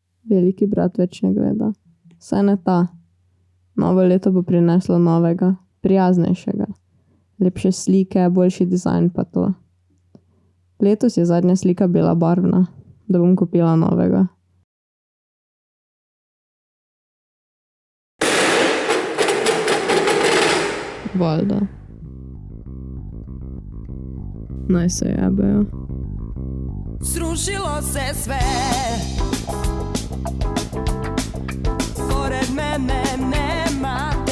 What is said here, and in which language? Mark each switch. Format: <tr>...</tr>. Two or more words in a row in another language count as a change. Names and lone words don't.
<sl>Veliki brat več ne gleda. Saj ne ta. Novo leto bo prineslo novega, prijaznejšega. Lepše slike, boljši dizajn pa to. Letos je zadnja slika bila barvna, da bom kupila novega. Valjda. Naj se jebejo.</sl> <hr>Srušilo se sve, pored mene nema</hr>